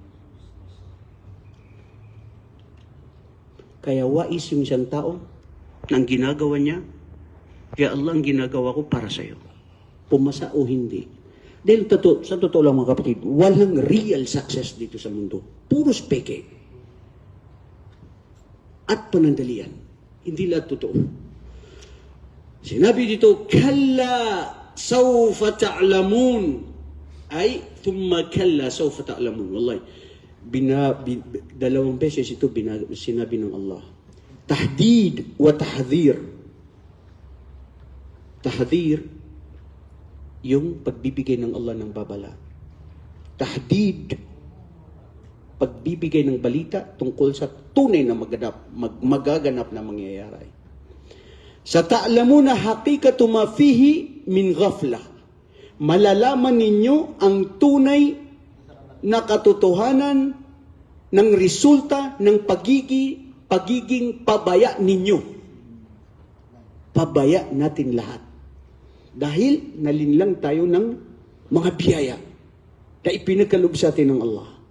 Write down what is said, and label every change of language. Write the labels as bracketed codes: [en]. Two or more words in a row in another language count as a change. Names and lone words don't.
[tl] Kaya wais yung isang tao na ang ginagawa niya, kaya Allah ang ginagawa ko para sa'yo. Pumasa o hindi. Dahil sa totoo lang mga kapatid, walang [en] real success [tl] dito sa mundo. Puros peke. at panandalian. Hindi lahat totoo. Sinabi dito, [ar] كلا سوف تعلمون. Ay, ثم كلا سوف تعلمون. [tl] Wallahi, dalawang beses ito sinabi ng Allah. [ar] تهديد وتحذير. [tl] Tahdhir, yung pagbibigay ng Allah ng babala. Tahdid, pagbibigay ng balita tungkol sa tunay na magaganap na mangyayari. [ar] ستعلمون حقيقة ما فيه من غفلة. [tl] Malalaman ninyo ang tunay na katotohanan ng resulta ng pagiging pabaya ninyo. Pabaya natin lahat. Dahil nalinlang tayo ng mga biyaya na ipinagkaloob sa atin ng Allah.